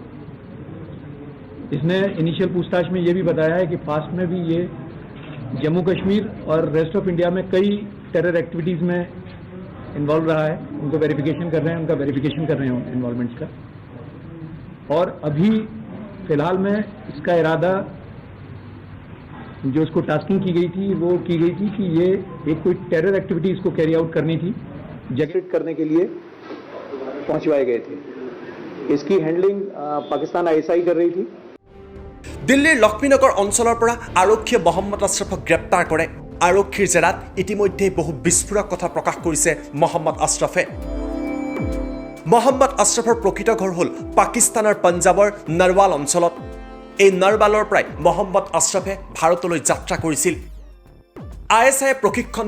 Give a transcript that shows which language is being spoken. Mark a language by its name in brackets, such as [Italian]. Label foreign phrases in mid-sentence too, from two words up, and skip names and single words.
[Hindi] इसने इनिशियल पूछताछ में ये भी बताया है कि पास्ट में भी ये जम्मू कश्मीर और [English] rest of India [Hindi] में कई [English] terror activities [Hindi] में इन्वॉल्व रहा है उनको वेरिफिकेशन कर रहे हैं उनका वेरिफिकेशन कर रहे हैं इन्वॉल्वमेंट्स का और अभी फ़िलहाल में इसका इरादा जो इसको टास्किंग की गई थी वो की गई थी कि ये एक कोई [English] terror activity [Hindi] इसको [English] carry out [Hindi] करनी थी जगह करने के लिए पहुंचवाए गए थे इसकी हैंडलिंग पाकिस्तान आईएसआई कर रही थी [Assamese] দিল্লীৰ লক্ষ্মীনগৰ অঞ্চলৰ পৰা আৰক্ষীয়ে মহম্মদ আশৰাফক গ্ৰেপ্তাৰ কৰে আৰক্ষীৰ জেৰাত ইতিমধ্যে বহু বিস্ফোৰক কথা প্ৰকাশ কৰিছে মহম্মদ আশৰাফে মহম্মদ আশৰাফৰ প্ৰকৃত ঘৰ হ'ল পাকিস্তানৰ পঞ্জাবৰ নৰৱাল অঞ্চলত এই নৰৱালৰ পৰাই মহম্মদ আশৰাফে ভাৰতলৈ যাত্ৰা কৰিছিল আইএছআইয়ে প্ৰশিক্ষণ